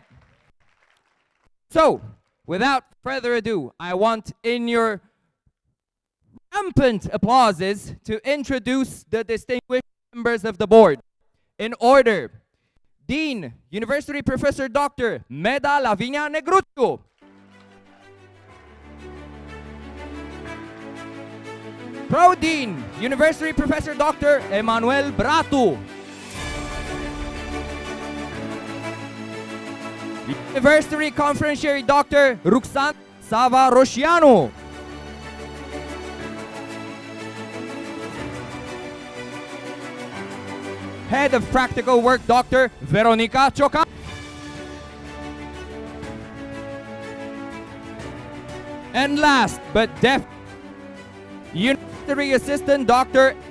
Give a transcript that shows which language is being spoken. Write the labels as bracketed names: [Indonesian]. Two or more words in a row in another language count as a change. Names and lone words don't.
[English] So, without further ado, I want in your rampant applauses to introduce the distinguished members of the board. In order, Dean, University Professor Dr. Meda Lavinia Negruțiu. Pro-Dean, University Professor Dr. Emanuel Bratu. University Conferentiary Dr. Ruxan Sava Roșianu. Head of Practical Work Dr. Veronica Cioca. And last but definitely, University Assistant Dr.